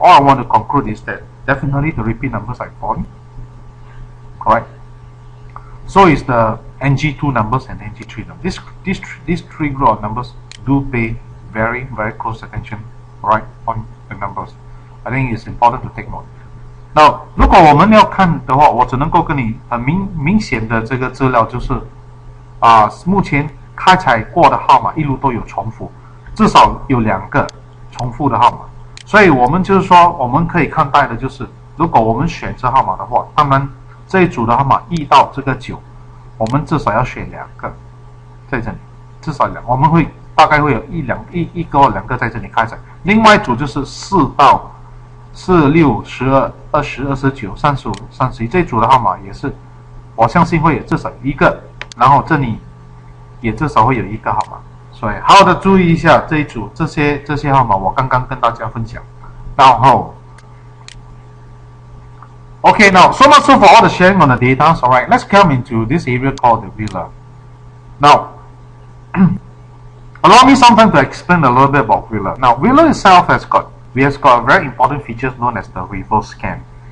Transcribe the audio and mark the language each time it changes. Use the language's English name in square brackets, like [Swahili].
[English] All I want to conclude is that definitely the repeat numbers are important. Alright. So is the NG2 numbers and NG3 numbers. These 3 group of numbers do pay very close attention, right, on the numbers. I think it's important to take note. [Chinese] Now, 如果我们要看的话，我只能够跟你很明显的这个资料就是，目前开采过的号码一路都有重复，至少有2个重复的号码。所以我们就是说，我们可以看待的就是，如果我们选这号码的话，当然这一组的号码1到这个9，我们至少要选2个在这里，至少我们会大概会有一个或2个在这里开采。另外一组就是4到4、6、12、20、29、35、31这一组的号码也是，我相信会有至少1个，然后这里也至少会有1个号码。所以好好的注意一下这一组这些号码，我刚刚跟大家分享。 [English] 然后 Okay, now so much so for all the sharing on the data. Alright, let's come into this area called the wheeler. Now, allow me some time to explain a little bit about wheeler. Now, wheeler itself has got very important features known as the reverse scan.